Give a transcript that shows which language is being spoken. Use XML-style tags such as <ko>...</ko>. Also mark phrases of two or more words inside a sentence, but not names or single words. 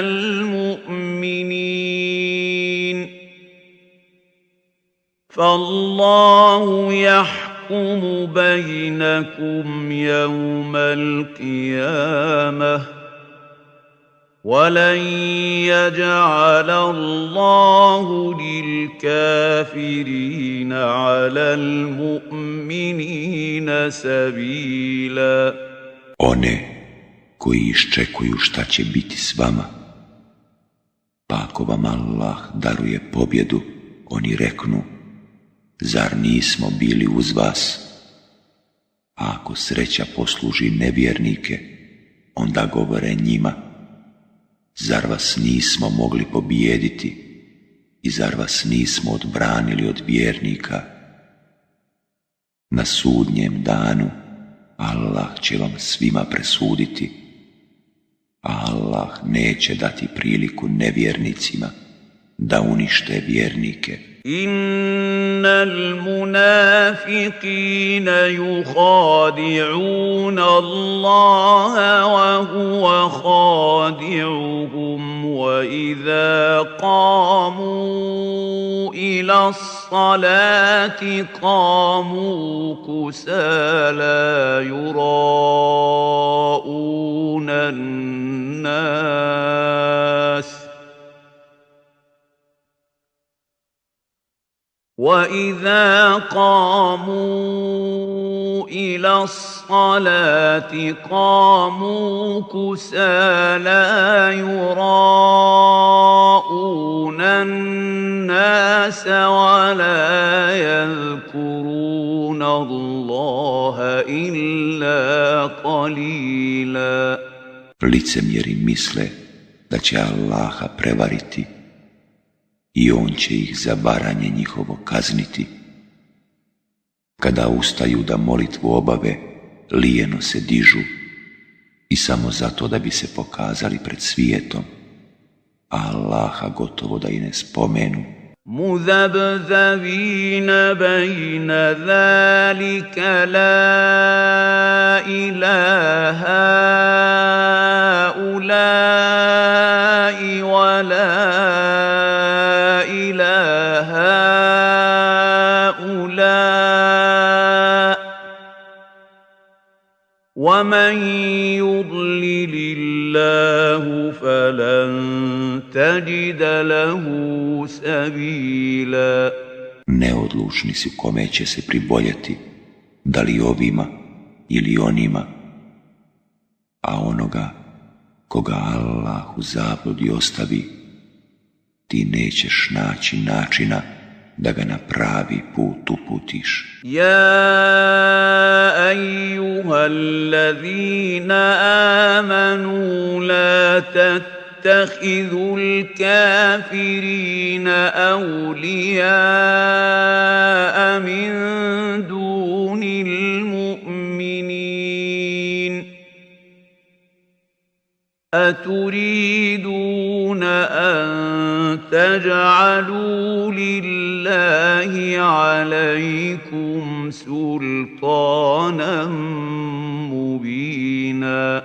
<ar>الْمُؤْمِنِينَ فَاللَّهُ يَحْكُمُ بينكم يوم القيامة ولن يجعل الله للكافرين على المؤمنين سبيلا.</ar> <bs>One koji iščekuju šta će biti s vama, pa ako vam Allah daruje pobjedu, oni reknu: zar nismo bili uz vas? A ako sreća posluži nevjernike, onda govore njima: zar vas nismo mogli pobijediti i zar vas nismo odbranili od vjernika? Na sudnjem danu Allah će vam svima presuditi, a Allah neće dati priliku nevjernicima da unište vjernike.</bs> <ar>إن المنافقين يخادعون الله وهو خادعهم وإذا قاموا إلى الصلاة قاموا كسالى يراءون الناس وَإِذَا قَامُوا إِلَى الصَّلَاةِ قَامُوا كُسَالَى يُرَاءُونَ النَّاسَ وَلَا يَذْكُرُونَ اللَّهَ إِلَّا قَلِيلًا.</ar> <bs>Licemjeri misle da će Allaha prevariti i on će ih za varanje njihovo kazniti. Kada ustaju da molitvu obave, lijeno se dižu i samo zato da bi se pokazali pred svijetom, a Allaha gotovo da i ne spomenu.</bs> <ar>مذبذبين بين ذلك لا إلى ها ؤلاء ولا وَمَنْ يُضْلِلِ اللَّهُ فَلَنْ تَجِدَ لَهُ سَبِيلًا.</ar> <bs>Neodlučni si kome će se priboljeti, da li ovima ili onima, a onoga koga Allah u zabludi ostavi, ti nećeš naći načina da ga na pravi put uputiš.</bs> <ar>يا أيها الذين آمنوا لا تتخذوا الكافرين أولياء من دون المؤمنين. أتريدون أن تجعلوا لله عليكم سلطانا مبينا.</ar>